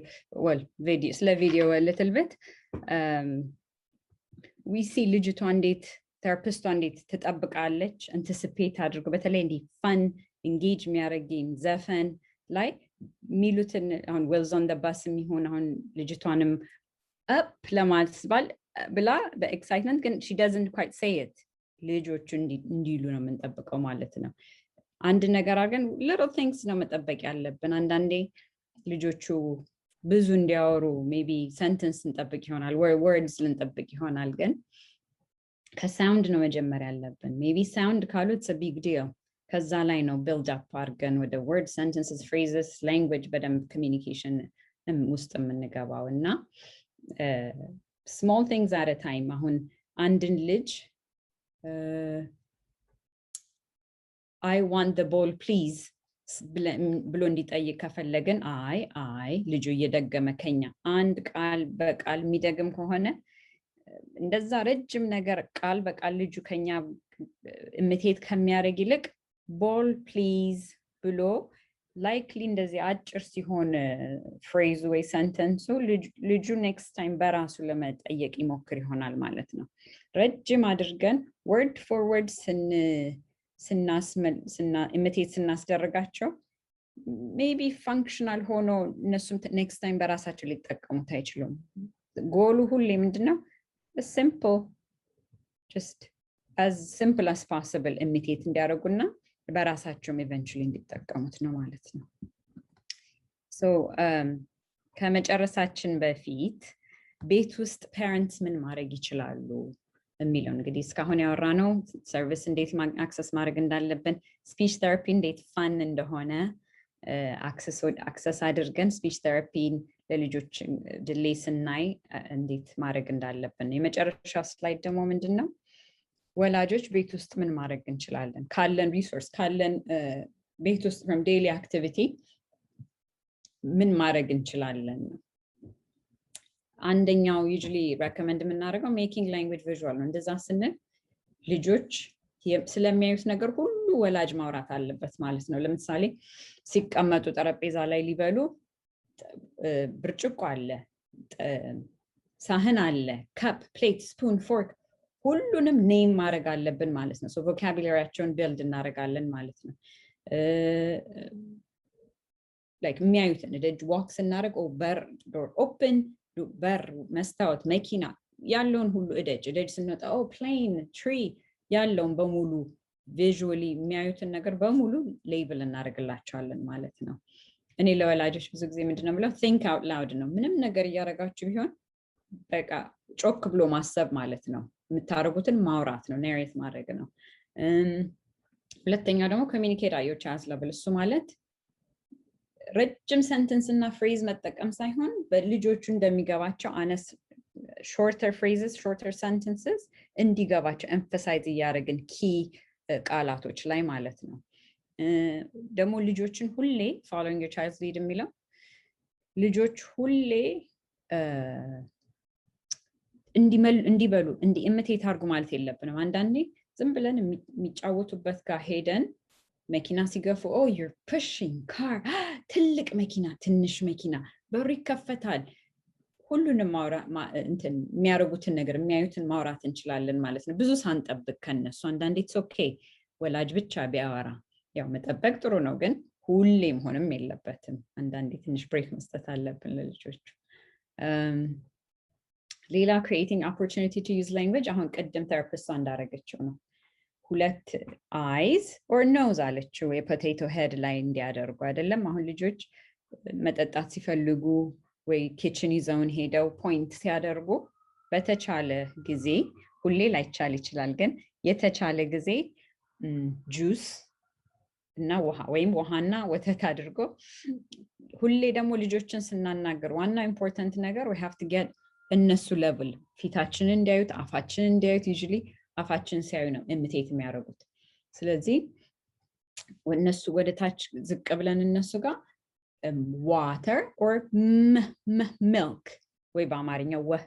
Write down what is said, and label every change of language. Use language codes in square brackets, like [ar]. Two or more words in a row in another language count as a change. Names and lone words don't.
[en] Well, video a little bit. We see [am] ልጅቷ እንዴት ቴራፒስቷ እንዴት ትጠብቃለች anticipate አድርጎ በተለይ እንዲህ [en] fun engage [am] የሚያደርግ ጌም ዘፈን ላይ ሚሉትን አሁን [en] wheels on the [am] bus የሚሆን አሁን ልጅቷንም up ለማለት ስባል ብላ በኤክሳይትመንት ግን [en] she doesn't quite say it [am] ልጆቹ እንዲሉ ነው የምንጠብቀው ማለት ነው አንድ ነገር አድርገን [en] little things [am] ነው መጠበቅ ያለብን አንዳንዴ ልጆቹ ብዙ እንዲያወሩ [en] maybe sentence [am] እንጠብቅ ይሆናል words ልንጠብቅ ይሆናል ግን ከሳውንድ ነው መጀመር ያለብን [en] maybe sound [am] ካሉ [en] it's a big deal [am] ከዛ ላይ ነው [en] build up [am] አድርገን ወደ [en] word sentences phrases language [am] በደንብ communication ውስጥ የምንገባው እና [en] small things at a time [am] አሁን አንድን ልጅ [en] I want the ball please ብሎ [am] እንዲጠይቅ ከፈለግን አይ ልጁ እየደገመ ከኛ አንድ ቃል በቃል የሚደግም ከሆነ እንደዛ ረጅም ነገር ቃል በቃል ልጁ ከኛ ኢሚቴት ከሚያደርግ ይልቅ [en] ball please [am] ብሎ likely እንደዚህ አጭር ሲሆን phrase ወይ sentence ልጁ [en] next time [am] በራሱ ለመጠየቅ ይሞክር ይሆናል ማለት ነው ረጅም አድርገን [en] word for word [am] ኢሚቴት ስናስደርጋቸው [en] maybe functional [am] ሆኖ እነሱም [en] next time [am] በራሳቸው ሊጠቀሙት አይችሉም ጎሉ ሁሌ ምንድነው [en] simple just as simple as possible imitate [am] እንዲያደርጉና በራሳቸውም eventually እንዲጠቀሙት ነው ማለት ነው so ከመጨረሳችን በፊት ቤት ውስጥ parents ምን ማድረግ ይችላሉ የሚለው እንግዲህ እስካሁን ያወራነው ሰርቪስ እንዴት አክሰስ ማድረግ እንዳለብን ስፒች ቴራፒ እንዴት ፋን እንደሆነ አክሰስ አድርገን ስፒች ቴራፒን ለልጆች ድሌ ስናይ እንዴት ማድረግ እንዳለብን የመጨረሻ ስላይድ ደግሞ ምንድነው ወላጆች ቤት ውስጥ ምን ማድረግ እንችላለን ካለን ሪሶርስ ካለን ቤት ውስጥ [en] from daily activity [am] ምን ማድረግ እንችላለን አንደኛው [en] usually recommend [am] የምናደርገው [en] making language visual [am] ነው እንደዛ ስንል ልጆች ስለሚያዩት ነገር ሁሉ ወላጅ ማውራት አለበት ማለት ነው ለምሳሌ ሲቀመጡ ጠረጴዛ ላይ ሊበሉ ብርጭቆ አለ ሳህን አለ [en] cup plate spoon fork [am] ሁሉንም ኔም ማድረግ አለብን ማለት ነው ሶ ቮካቡላሪያቸውን ቢልድ እናደርጋለን ማለት ነው like የሚያዩትን ደጅ ዋክ ስናደርግ በር [en] door open [am] በር መስታወት መኪና ያለውን ሁሉ እደጅ ስንወጣ [en] plane tree [am] ያለውን በሙሉ ቪዥዋሊ የሚያዩትን ነገር በሙሉ ሌብል እናደርግላቸዋለን ማለት ነው እኔ ለወላጆች ብዙ ጊዜ ምንድነው ብለው [en] think out loud [am] ነው ምንም ነገር እያደረጋችሁ ቢሆን በቃ ጮክ ብሎ ማሰብ ማለት ነው የምታረጉትን ማውራት ነው ናሬት ማድረግ ነው ሁለተኛው ደግሞ [en] communicate at your child's level [am] እሱ ማለት ረጅም ሰንተንስ እና ፍሬዝ መጠቀም ሳይሆን በልጆቹ እንደሚገባቸው አነስ [en] shorter phrases shorter sentences [am] እንዲገባቸው emphasize እያደረግን key ቃላቶች ላይ ማለት ነው ደግሞ ልጆችን ሁሌ [en] following your child's lead [am] የሚለው ልጆች ሁሌ እንዲበሉ ኢሚቴት አድርጉ ማለት የለብንም አንዳንዴ ዝም ብለን የሚጫወቱበት ጋር ሄደን መኪና ሲገፉ [en] you're pushing car [am] ትልቅ መኪና ትንሽ መኪና በሩ ይከፈታል ሁሉንም የሚያረጉትን ነገር የሚያዩትን ማውራት እንችላለን ማለት ነው ብዙ ሳንጠብቅ ከነሱ አንዳንዴ [en] it's okay [am] ወላጅ ብቻ ቢያወራ ያው መጠበቅ ጥሩ ነው ግን ሁሌም ሆነም የለበትም አንዳንዴ ትንሽ ብሬክ መስጠት አለብን ለልጆች ሌላ [en] creating opportunity to use language [am] አሁን ቀደም ቴራፒስቷ እንዳረገችው ነው ሁለት [en] eyes or nose [am] አለችው የፖቴቶ ሄድ ላይ እንዲያደርጉ አይደለም አሁን ልጆች መጠጣት ሲፈልጉ ወይ ኪችን ይዘውን ሄደው ፖይንት ሲያደርጉ በተቻለ ጊዜ ሁሌ ላይቻል ይችላል ግን የተቻለ ጊዜ ጁስ እና ውሃ ወይም ውሃና ወተት አድርጎ ሁሌ ደግሞ ልጆችን ስናናገር ዋና ኢምፖርታንት ነገር [en] we have to get [am] እነሱ ሌቭል ፊታችንን እንዲያዩት አፋችንን እንዲያዩት usually አፋችን ሲያዩ ነው ኢሚቴት የሚያደርጉት ስለዚህ እነሱ ወደ ታች ዝቅ ብለን እነሱ ጋር [en] water or milk [am] ወይ በአማርኛው